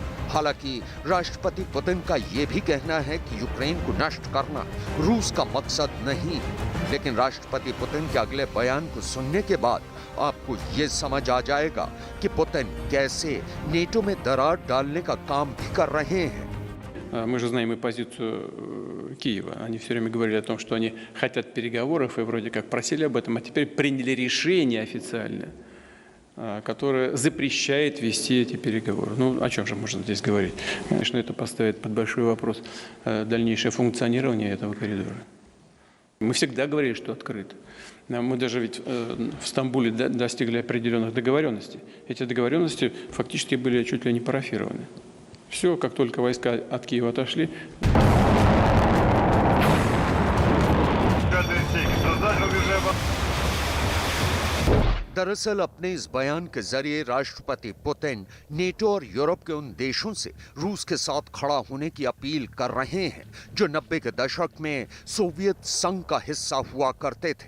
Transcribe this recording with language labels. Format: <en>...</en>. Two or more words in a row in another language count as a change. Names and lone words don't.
<hi>हालांकि राष्ट्रपति पुतिन का ये भी कहना है कि यूक्रेन को नष्ट करना रूस का मकसद नहीं है, लेकिन राष्ट्रपति पुतिन के अगले बयान को सुनने के बाद आपको ये समझ आ जाएगा कि पुतिन कैसे नेटो में दरार डालने का काम भी कर रहे हैं।</hi> <ru>Мы же знаем и позицию Киева. Они все время говорили о том, что они хотят переговоров и вроде как просили об этом, а теперь приняли решение официально, которое запрещает вести эти переговоры. Ну, о чем же можно здесь говорить? Конечно, это поставит под большой вопрос дальнейшее функционирование этого коридора. Мы всегда говорили, что открыто. Мы даже ведь в Стамбуле достигли определенных договоренностей. Эти договоренности фактически были чуть ли не парафированы. Все, как только войска от Киева отошли.</ru> <hi>दरअसल अपने इस बयान के जरिए राष्ट्रपति पुतिन नेटो और यूरोप के उन देशों से रूस के साथ खड़ा होने की अपील कर रहे हैं जो 90 के दशक में सोवियत संघ का हिस्सा हुआ करते थे।</hi>